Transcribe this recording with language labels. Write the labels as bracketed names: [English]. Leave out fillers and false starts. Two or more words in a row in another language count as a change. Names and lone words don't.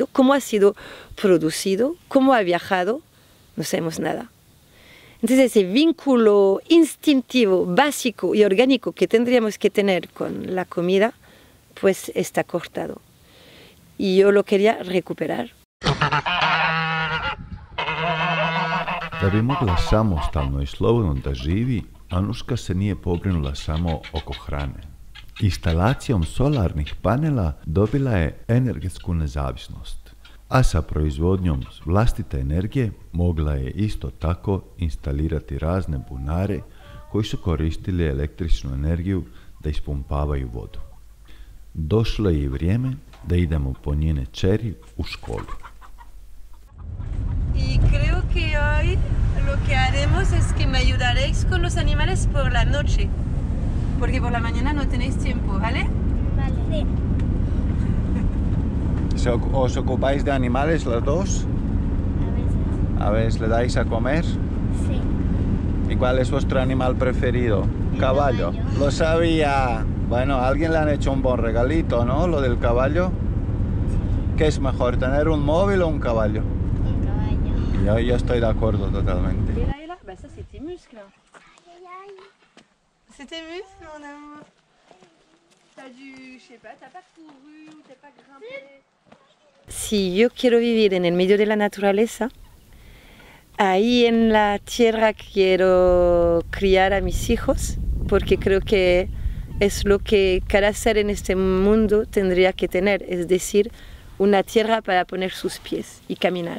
[Spanish] ¿Cómo ha sido producido? ¿Cómo ha viajado? No sabemos nada. Entonces ese vínculo instintivo, básico y orgánico que tendríamos que tener con la comida, pues está cortado. Y yo lo quería recuperar. [Bosnian] Da bi mogla samostalno i slobodno da živi, Anuška se nije pobrinula samo oko hrane. Instalacijom solarnih panela dobila je energetsku nezavisnost, a sa proizvodnjom vlastite energije mogla je isto tako instalirati razne bunare koji su koristili električnu energiju da ispumpavaju vodu. Došlo je i vrijeme da idemo po njene kćeri u školu. [Spanish] Y creo que hoy lo que haremos es que me ayudaréis con los animales por la noche, porque por la mañana no tenéis tiempo, ¿vale? Vale. Sí. ¿Os ocupáis de animales los dos? A veces. A veces le dais a comer. Sí. ¿Y cuál es vuestro animal preferido? El Caballo. caballo. Lo sabía. Bueno, a alguien le han hecho un buen regalito, ¿no? Lo del caballo. ¿Qué es mejor, tener un móvil o un caballo? Un caballo. Yo estoy de acuerdo totalmente. [French] Et là, bah ça c'est tes muscles. C'est tes muscles, mon amour. T'as dû, je sais pas, t'as pas couru ou t'as pas grimpé. [Spanish] Si yo quiero vivir en el medio de la naturaleza, ahí en la tierra quiero criar a mis hijos, porque creo que es lo que cada ser en este mundo tendría que tener, es decir, una tierra para poner sus pies y caminar.